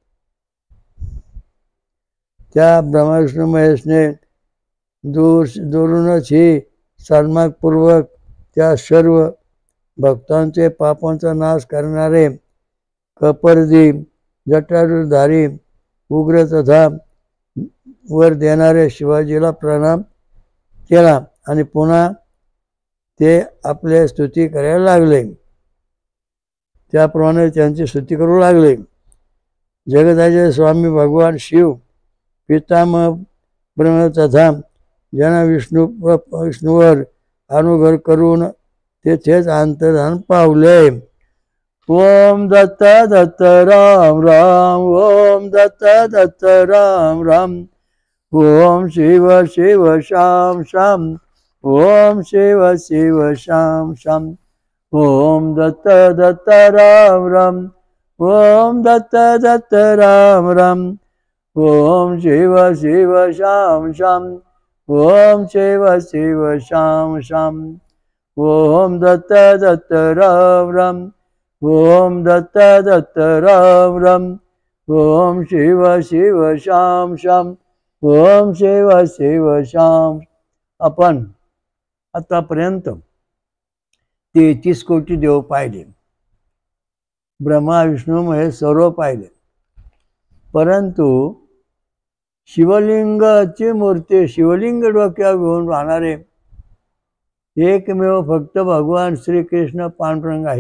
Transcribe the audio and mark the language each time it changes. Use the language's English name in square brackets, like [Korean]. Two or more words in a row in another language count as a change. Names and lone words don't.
[Marathi] त्या ब्रह्मा विष्णू महेशने दूरूनच ही सन्मानपूर्वक त्या सर्व भक्तांचे पापांचा नाश करणारे कपर्दी जटाधारी उग्र तथा वर देणारे शिवाजीला प्रणाम केला आणि पुन्हा ते आपले स्तुती करायला लागले. त्याप्रमाणे त्यांची स्तुती करू लागले. जगताचे स्वामी भगवान शिव पितामह ब्रह्म तथा ज्यांना विष्णूवर अनुग्रह करून तेथेच अंतर्धान पावले. ओम दत्त दत्त राम राम ओम दत्त दत्त राम राम ओम शिव शिव शाम शाम ओम शिव शिव शाम शाम ओम दत्त दत्त राम राम ओम दत्त दत्त राम राम ओम शिव शिव शाम शाम ओम शिव शिव शाम शाम ओम दत्त दत्त राम राम ओम दत्त दत्त राम राम ओम शिव शिव शाम शाम ओम शिव शिव शाम. आपण आतापर्यंत 33 कोटी देव पाहिले. ब्रह्मा विष्णू महेश सर्व पाहिले. परंतु शिवलिंगाची मूर्ती शिवलिंग डोक्यावर घेऊन राहणारे एकमेव फक्त भगवान श्रीकृष्ण पांडुरंग आहेत.